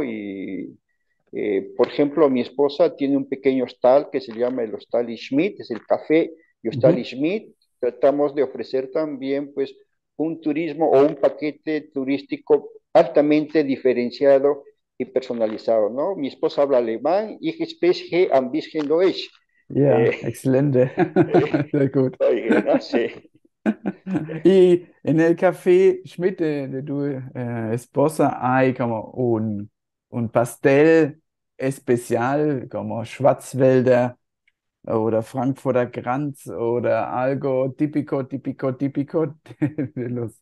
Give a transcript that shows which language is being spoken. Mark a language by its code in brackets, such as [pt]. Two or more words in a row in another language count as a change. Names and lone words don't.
[es] Y, por ejemplo, mi esposa tiene un pequeño hostal que se llama el Hostal Schmidt, es el café y Hostal ujú, Schmidt. Tratamos de ofrecer también, pues, un turismo o un paquete turístico altamente diferenciado y personalizado, ¿no? Mi esposa habla alemán, [de] ich spreche ein bisschen Deutsch. Ja, Eh, [es] excelente. [de] Sehr gut. [es] oye, no sé. Y en el café Schmidt de tu esposa hay como un pastel especial, como [de] Schwarzwälder oder Frankfurter Kranz [es] oder algo típico, típico, típico de los